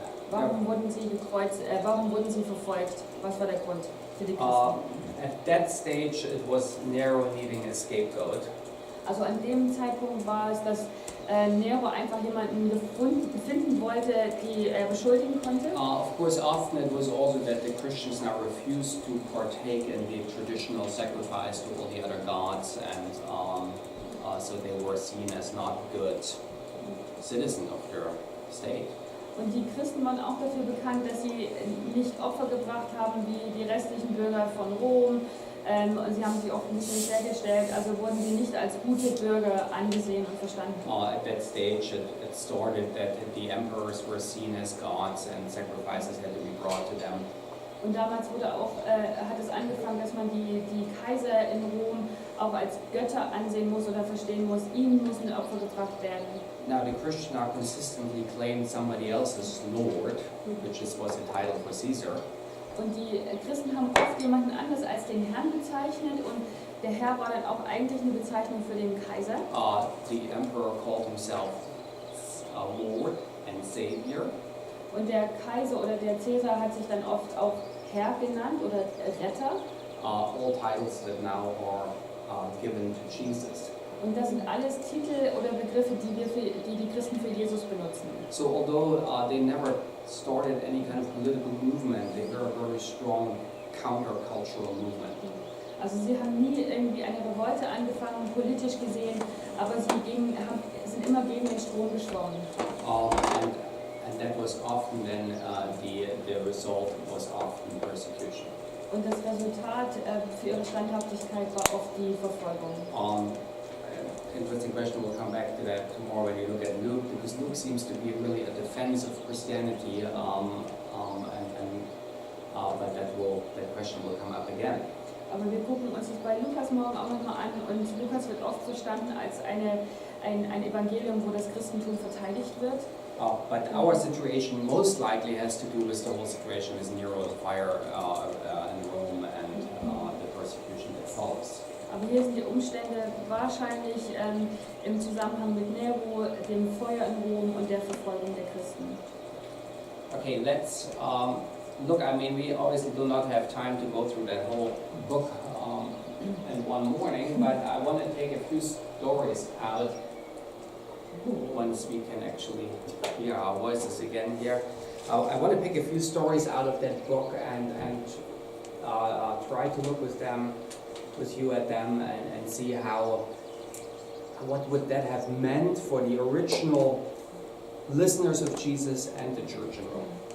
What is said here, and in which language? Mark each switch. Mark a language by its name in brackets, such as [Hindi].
[German] Warum wurden sie warum wurden sie verfolgt? Was war der Grund für die Christen? [English] at that stage it was Nero needing a scapegoat. [German] Also an dem Zeitpunkt war es, dass Nero einfach jemanden finden wollte, die er beschuldigen konnte. [English] Of course, often it was also that the Christians now refused to partake in the traditional sacrifice to all the other gods, and so they were seen as not good citizens of their state. [German] Und die Christen waren auch dafür bekannt, dass sie nicht Opfer gebracht haben wie die restlichen Bürger von Rom. Und sie haben sich offensichtlich nicht hergestellt, also wurden sie nicht als gute Bürger angesehen und verstanden. [English] At that stage it started that the emperors were seen as gods and sacrifices had to be brought to them. [German] Und damals hat es angefangen, dass man die Kaiser in Rom auch als Götter ansehen muss oder verstehen muss, ihnen müssen Opfer gebracht werden. [English] Now the Christians now consistently claimed somebody else as Lord, which was a title for Caesar. [German] Und die Christen haben oft jemanden anders als den Herrn bezeichnet und der Herr war dann auch eigentlich eine Bezeichnung für den Kaiser. [English] The emperor called himself Lord and Savior. [German] Und der Kaiser oder der Cäsar hat sich dann oft auch Herr genannt oder Retter. [English] All titles that now are given to Jesus. [German] Und das sind alles Titel oder Begriffe, die die Christen für Jesus benutzen. [English] So although they never started any kind of political movement, they were a very strong countercultural movement. [German] Also sie haben nie irgendwie eine Revolte angefangen, politisch gesehen, aber sie sind immer gegen den Strom geschwommen. [English] And that was often then the result was often persecution. [German] Und das Resultat für ihre Standhaftigkeit war oft die Verfolgung. [English] Interesting question, we'll come back to that tomorrow when you look at Luke, because Luke seems to be really a defense of Christianity, but that question will come up again. [German] Aber wir gucken uns das bei Lukas morgen auch nochmal an und Lukas wird oft verstanden als ein Evangelium, wo das Christentum verteidigt wird. [English] But our situation most likely has to do with the whole situation with Nero, the fire in Rome, and the persecution that follows. [German] Aber hier sind die Umstände wahrscheinlich im Zusammenhang mit Nero, dem Feuer in Rom und der Verfolgung der Christen. [English] Okay, let's look. I mean, we obviously do not have time to go through that whole book in one morning, but I want to take a few stories out. Once we can actually hear our voices again here. I want to pick a few stories out of that book and try to look with you at them and see what would that have meant for the original listeners of Jesus and the church in Rome.